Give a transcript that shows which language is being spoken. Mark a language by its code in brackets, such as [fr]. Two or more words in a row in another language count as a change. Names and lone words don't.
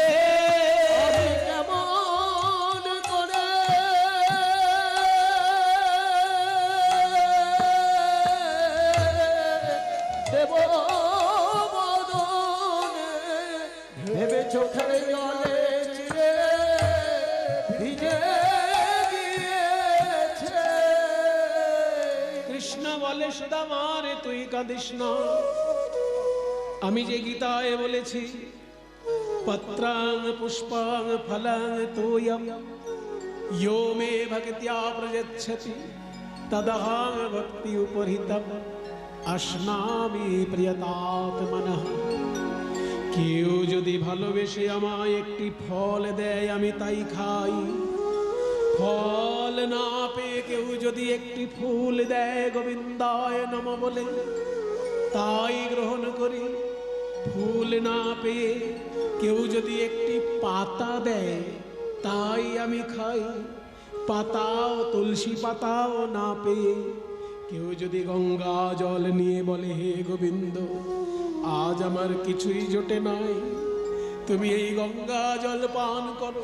[bn] আমি কেমন করে দেব মদনে, ভেবে চোখের জলে চিড়ে ভিজে গিয়েছে। কৃষ্ণ বলে, সুদামা রে তুই কাঁদিস না, আমি যে গীতায় বলেছি, [sa] পত্রাং পুষ্পাং ফলাং তোয়ম यो मे भक्त्या प्रयच्छति तदहं भक्ति उपहृतम अश्नामि प्रियतात्मनः। [bn] কেউ যদি ভালোবেসে আমায় একটি ফল দেয় আমি তাই খাই, ফল না পেয়ে কেউ যদি একটি ফুল দেয় [sa] গোবিন্দায় নমঃ [bn] বলে তাই গ্রহণ করি, ফুল না পেয়ে কেউ যদি একটি পাতা দেয় তাই আমি খাই, পাতাও তুলসী পাতাও না পেয়ে কেউ যদি গঙ্গা জল নিয়ে বলে হে গোবিন্দ আজ আমার কিছুই জোটে নাই, তুমি এই গঙ্গা জল পান করো।